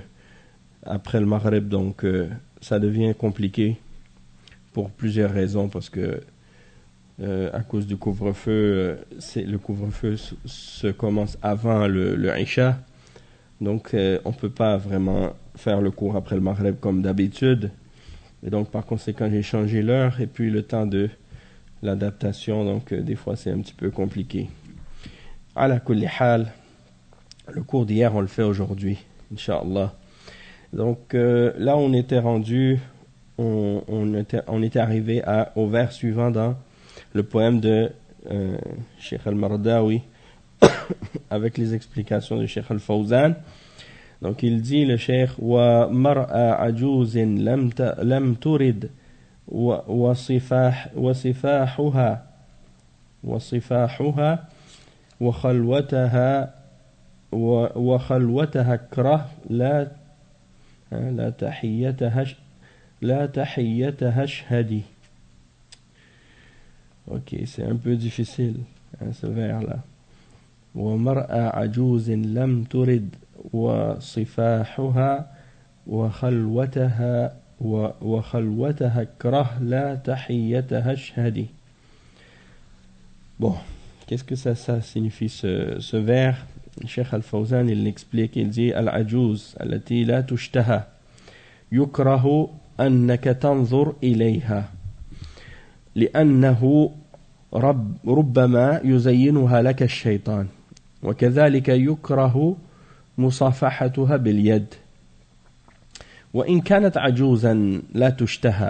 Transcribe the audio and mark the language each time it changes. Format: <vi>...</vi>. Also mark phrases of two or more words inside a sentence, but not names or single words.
<fr>après le Maghreb, donc ça devient compliqué pour plusieurs raisons, parce que à cause du couvre-feu, le couvre-feu se commence avant le Isha, donc on ne peut pas vraiment faire le cours après le Maghreb comme d'habitude, et donc par conséquent j'ai changé l'heure et puis le temps de l'adaptation, donc des fois c'est un petit peu compliqué.</fr> <ar>على كل حال,</ar> <fr>le cours d'hier on le fait aujourd'hui, Inch'Allah. Donc là on était rendu, on était arrivé au vers suivant dans le poème de Cheikh al-Mardawi avec les explications de Cheikh al-Fawzan. Donc il dit, le Cheikh,</fr> <ar>ومرأة عجوز لم ترد وصفاحها وخلوتها اكره لا تحيتها اشهد.</ar> <fr>Ok, c'est un peu difficile, ce vers-là.</fr> <ar>ومرأة عجوز لم ترد وصفاحها وخلوتها اكره لا تحيتها اشهد.</ar> <fr>Bon, qu'est-ce que ça signifie ce vers? Cheikh al-Fawzan il l'explique, il dit</fr> <ar>العجوز التي لا تشتهى يكره أنك تنظر إليها لأنه ربما يزينها لك الشيطان وكذلك يكره مصافحتها باليد وإن كانت عجوزا لا تشتهى</ar>